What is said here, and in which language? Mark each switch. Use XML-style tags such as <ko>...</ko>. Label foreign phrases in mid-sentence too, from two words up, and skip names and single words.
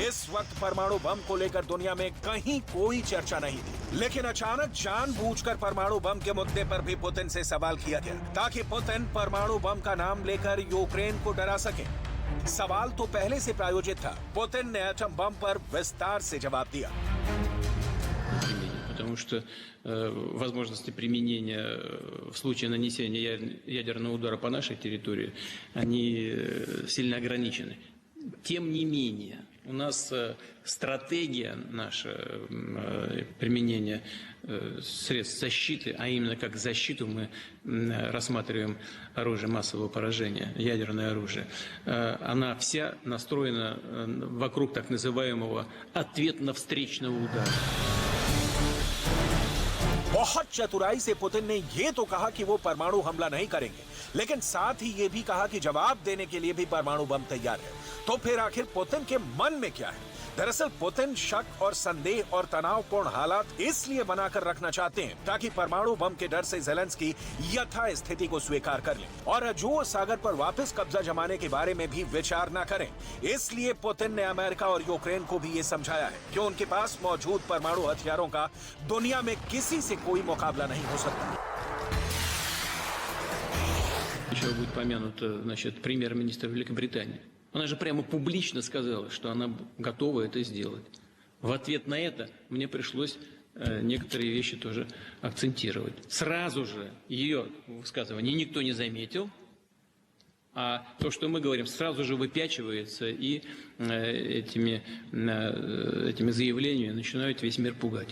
<hi>इस वक्त परमाणु बम को लेकर दुनिया में कहीं कोई चर्चा नहीं थी, लेकिन अचानक जानबूझकर परमाणु बम के मुद्दे पर भी पुतिन से सवाल किया गया ताकि पुतिन परमाणु बम का नाम लेकर यूक्रेन को डरा सके। सवाल तो पहले से प्रायोजित था। पुतिन ने एटम बम पर विस्तार से जवाब दिया।</hi> <ru>Потому что возможности применения в случае нанесения ядерного удара по нашей территории, они сильно ограничены. Тем не менее, у нас стратегия наша применения средств защиты, а именно как защиту мы рассматриваем оружие массового поражения, ядерное оружие, она вся настроена вокруг так называемого ответно-встречного удара.</ru> <hi>बहुत चतुराई से पुतिन ने ये तो कहा कि वो परमाणु हमला नहीं करेंगे, लेकिन साथ ही ये भी कहा कि जवाब देने के लिए भी परमाणु बम तैयार है। तो फिर आखिर पुतिन के मन में क्या है? दरअसल पुतिन शक और संदेह और तनावपूर्ण हालात इसलिए बनाकर रखना चाहते हैं ताकि परमाणु बम के डर से ज़ेलेंस्की यथा स्थिति को स्वीकार कर लें और अजोर सागर पर वापस कब्जा जमाने के बारे में भी विचार न करें। इसलिए पुतिन ने अमेरिका और यूक्रेन को भी ये समझाया है कि उनके पास मौजूद परमाणु हथियारों का दुनिया में किसी से कोई मुकाबला नहीं हो सकता।</hi> <ru>Еще будет помянут, значит, премьер-министр Великобритании. Она же прямо публично сказала, что она готова это сделать. В ответ на это мне пришлось некоторые вещи тоже акцентировать. Сразу же ее высказывание никто не заметил, а то, что мы говорим, сразу же выпячивается и этими заявлениями начинают весь мир пугать.</ru>